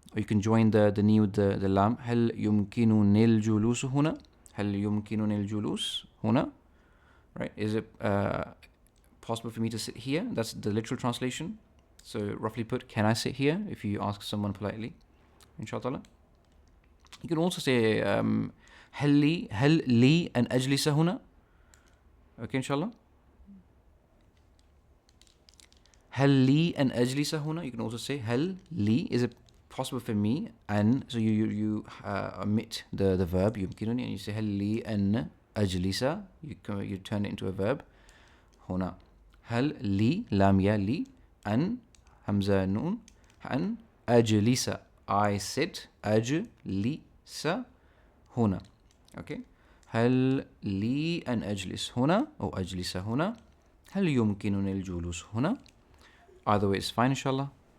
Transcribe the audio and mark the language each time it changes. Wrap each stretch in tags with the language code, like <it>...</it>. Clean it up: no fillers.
<en>Or you can join the knee with the lam.</en> <ar>هل يمكنني الجلوس هنا? هل يمكنني الجلوس هنا?</ar> <en>Right? Is it possible for me to sit here? That's the literal translation. So roughly put, can I sit here? If you ask someone politely, inshallah. You can also say</en> <ar>هل لي أن أجلس هنا?</ar> <en>Okay, inshallah.</en> <ar>هل لي أن أجلس هنا?</ar> <en>You can also say</en> <ar>هل لي.</ar> <en>Is it possible for me? And so you omit the verb يمكنني, and you say</en> <ar>هل لي أن أجلس.</ar> <en>You turn it into a verb. هنا.</en> <ar>هل لي لام يا لي أن همزة نون أن أجلس.</ar> <en>I sit.</en> <ar>أجلس هنا.</ar> <en>Okay.</en> <ar>هل لي أن أجلس هنا أو أجلس هنا؟ هل يمكنني الجلوس هنا؟</ar> <en>Either way is fine, inshallah.</en>